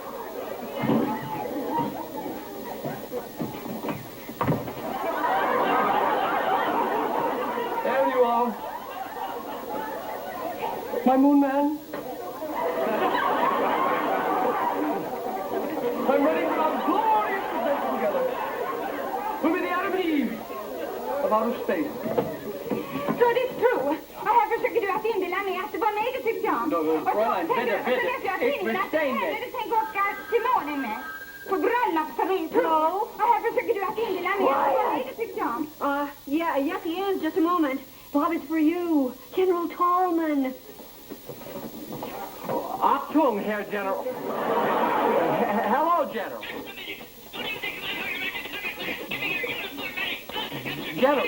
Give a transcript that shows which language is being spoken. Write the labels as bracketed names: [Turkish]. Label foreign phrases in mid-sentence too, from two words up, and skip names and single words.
[English] There you are. My moon man. I'm ready for our glorious adventure together. We'll be the Adam and Eve of outer space. [Swedish] Så det är true. Och här försöker du att inbilla mig att det var mig du tyckte om. [German] Fräulein, bitte, [Swedish] Så läser jag tidningen att det är henne du tänker åka till månen med. På bröllopsresan. Och här försöker du att inbilla mig att det var mig du tyckte om. [English] Yes, he is. Just a moment. Bob, it's for you. General Tallman. [German] Achtung, Herr General. [English] Hello, General. General.